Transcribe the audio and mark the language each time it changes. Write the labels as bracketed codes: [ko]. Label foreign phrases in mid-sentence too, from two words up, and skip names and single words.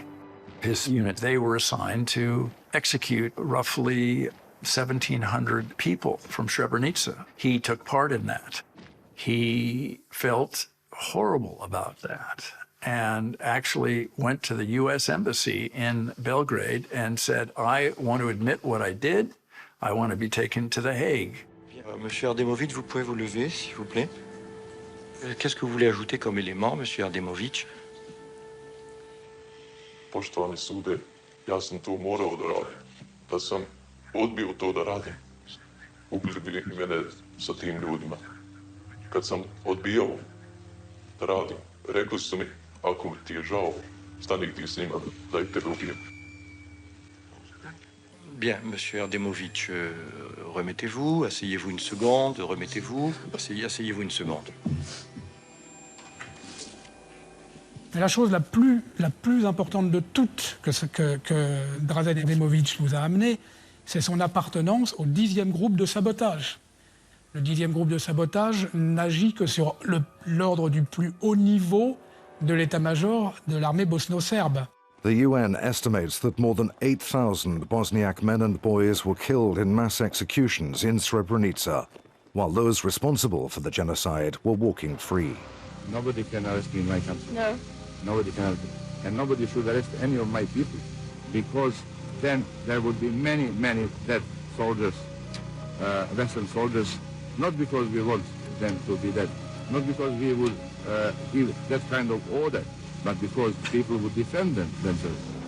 [en] His unit, they were assigned to execute roughly 1,700 people from Srebrenica. He took part in that. He felt horrible about that and actually went to the U.S. Embassy in Belgrade and said, I want to admit what I did. I want to be taken to The Hague. [fr] Monsieur Ardemovic, vous pouvez vous lever, s'il vous plaît. Qu'est-ce que vous voulez ajouter comme élément, Monsieur Ardemovic? [sr] Poštovani sude, ja sam to morao da radim. Da sam odbio to da radim, ubili bi mene sa tim ljudima. Kad sam odbijao da radim, rekli su mi, ako ti je žao, stani ti s njima, da ih tebe ubijem. [fr] Bien, Monsieur Ardemovic, remettez-vous, asseyez-vous une seconde, remettez-vous, asseyez-vous une seconde. Mais la chose la plus importante de toutes que Dražen Demovic nous a amené, c'est son appartenance au 10e groupe de sabotage. Le 10e groupe de sabotage n'agit que sur l'ordre du plus haut niveau de l'état-major de l'armée bosno-serbe. [en] The UN estimates that more than 8,000 Bosniak men and boys were killed in mass executions in Srebrenica, while those responsible for the genocide were walking free. Nobody can arrest me in my country. No. Nobody can arrest me. And nobody should arrest any of my people, because then there would be many, many dead soldiers, Western soldiers, not because we want them to be dead, not because we would give that kind of order, but because people would defend themselves.